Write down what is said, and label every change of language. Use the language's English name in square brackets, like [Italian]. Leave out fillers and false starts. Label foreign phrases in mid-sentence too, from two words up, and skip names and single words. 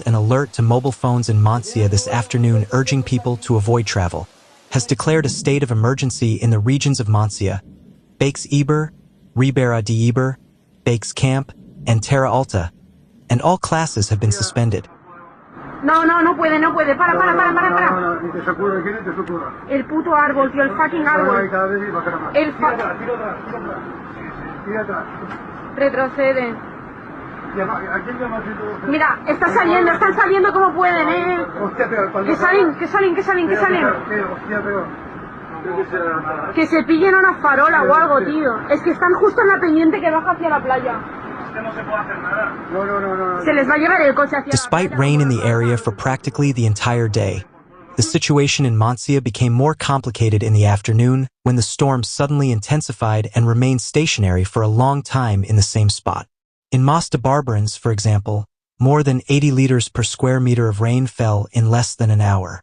[English] an alert to mobile phones in Montsià this afternoon urging people to avoid travel, has declared a state of emergency in the regions of Montsià, Baix Ebre, Ribera d'Ebre, Baix Camp, and Terra Alta, and all classes have been suspended. [Spanish] No puede. Para. El puto árbol, tío, el fucking árbol. Retrocede. Mira, están saliendo como pueden, Que salen. Que se pillen una farola o algo, tío. Es que están justo en la pendiente que baja hacia la playa. Se les va a llevar el coche hacia [English] Despite rain in the area for practically the entire day, the situation in Montsià became more complicated in the afternoon when the storm suddenly intensified and remained stationary for a long time in the same spot. In Mas de Barberans, for example, more than 80 liters per square meter of rain fell in less than an hour.